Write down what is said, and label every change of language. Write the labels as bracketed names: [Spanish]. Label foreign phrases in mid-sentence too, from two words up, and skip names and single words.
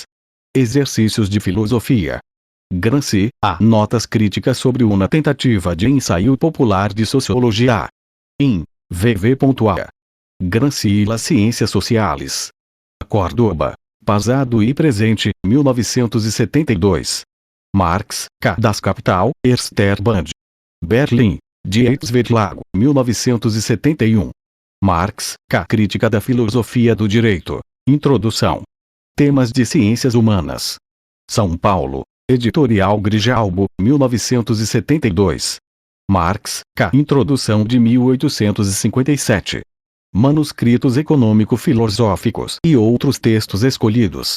[Portuguese] Exercícios de Filosofia. Gramsci, A. Notas críticas sobre uma tentativa de ensaio popular de sociologia. In. VV.A. Gramsci e las Ciências Sociales. Córdoba. Passado e Presente, 1972. Marx, K. [German] Das Capital, Erster Band. [Portuguese] Berlim. Dietz Verlag, 1971. Marx, K. Crítica da Filosofia do Direito. Introdução. Temas de Ciências Humanas. São Paulo. Editorial Grijalbo, 1972. Marx, K. Introdução de 1857. Manuscritos econômico-filosóficos e outros textos escolhidos.